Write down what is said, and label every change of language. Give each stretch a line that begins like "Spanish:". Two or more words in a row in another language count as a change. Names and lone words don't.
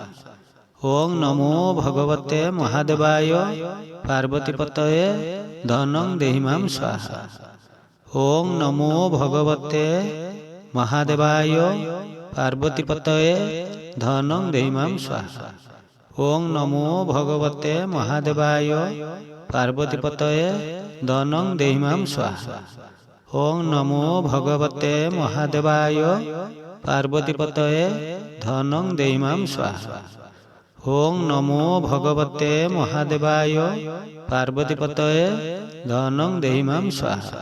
Sanskrit: ଓଂ ନମୋ ଭଗବତେ ମହାଦେବାୟ ପାର୍ବତୀପତୟେ ଧନଂ ଦେହି ମାଂ ସ୍ୱାହା। ଓଂ ନମୋ ଭଗବତେ ମହାଦେବାୟ ପାର୍ବତୀପତୟେ ଧନଂ ଦେହି ମାଂ ସ୍ୱାହା। ওং নমো ভগবতে মহাদেবায় পার্বতীপতয়ে ধনং দেহি মাম স্বাহা। ওং নমো ভগবতে মহাদেবায় পার্বতীপতয়ে ধনং দেহি মাম স্বাহা। ওং নমো ভগবতে মহাদেবায় পার্বতীপতয়ে ধনং দেহি মাম স্বাহা।